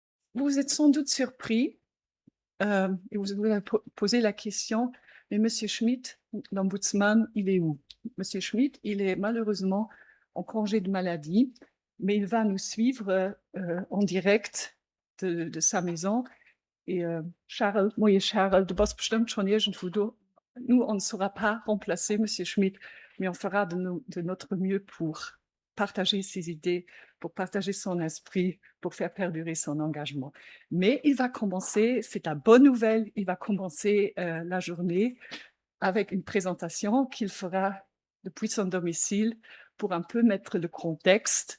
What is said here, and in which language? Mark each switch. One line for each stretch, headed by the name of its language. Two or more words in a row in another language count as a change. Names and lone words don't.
French: Vous êtes sans doute surpris et vous vous posez la question, mais Monsieur Schmidt, l'ombudsman, il est où? Monsieur Schmidt, il est malheureusement en congé de maladie, mais il va nous suivre en direct de sa maison. Et Charles, moi et Charles,
German: du bist bestimmt schon irgendwo da.
French: Nous, on ne saura pas remplacer Monsieur Schmidt, mais on fera de notre mieux pour partager ses idées, pour partager son esprit, pour faire perdurer son engagement. Mais il va commencer, c'est la bonne nouvelle, il va commencer la journée avec une présentation qu'il fera depuis son domicile pour un peu mettre le contexte.